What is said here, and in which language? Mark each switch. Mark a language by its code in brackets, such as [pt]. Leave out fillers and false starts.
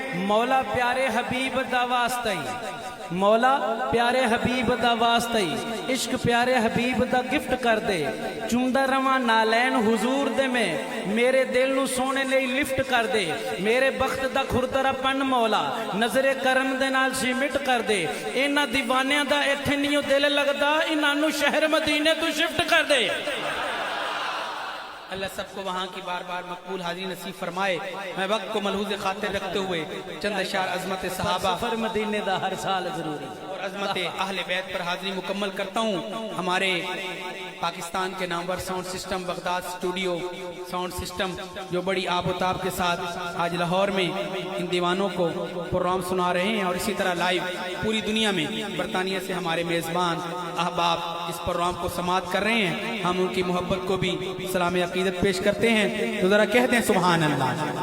[pa] مولا پیارے حبیب دا واسطہ ہی مولا پیارے حبیب دا واسطہ ہی عشق پیارے حبیب دا گفٹ کر دے چوندہ رواں نالین حضور دے میں میرے دل نو سونے لئی لفٹ کر دے میرے بخت دا کھردرا پن مولا نظر کرم دے نال سیمٹ کر دے اینا دیوانیاں دا ایتھے نیو دل لگدا انہاں نو شہر مدینے تو شفٹ کر دے [ur] اللہ سب کو وہاں کی بار بار مقبول حاضری نصیب فرمائے میں وقت کو ملحوظ خاطر رکھتے ہوئے چند اشعار عظمت صحابہ [pa] سفر مدینے دا ہر سال ضروری [ur] اور عظمت اہل بیت پر حاضری مکمل کرتا ہوں ہمارے پاکستان کے نامور sound system Baghdad studio sound system جو بڑی آب و تاب کے ساتھ آج لاہور میں ان دیوانوں کو پروگرام سنا رہے ہیں اور اسی طرح لائیو پوری دنیا میں برطانیہ سے ہمارے میزبان احباب اس پروگرام کو سماعت کر رہے ہیں ہم ان کی محبت کو بھی سلام عقیدت پیش کرتے ہیں تو ذرا کہتے ہیں سبحان اللہ